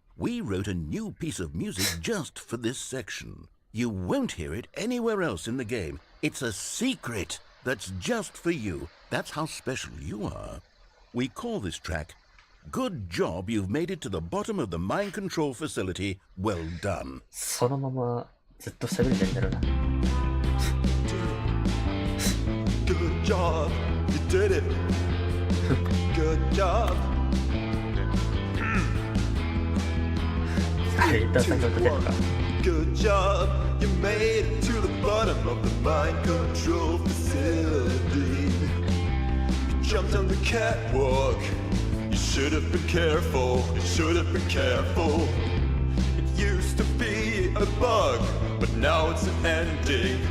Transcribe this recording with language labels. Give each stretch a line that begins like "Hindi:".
English: We wrote a new piece of music just for this section. You won't hear it anywhere else in the game. It's a secret that's just for you. That's how special you are. We call this track Good Job You've Made It to the Bottom of the Mind Control Facility. Well done.
Japanese: そのままずっと喋れてるんだろうな。
English: Good job, you did it. Good job.
Japanese: あれ、一旦先ほど出るか。
English: Good job, you made it to the bottom of the mind control facility. You jumped on the catwalk. You should have been careful. You should have been careful. It used to be a bug, but now it's an ending.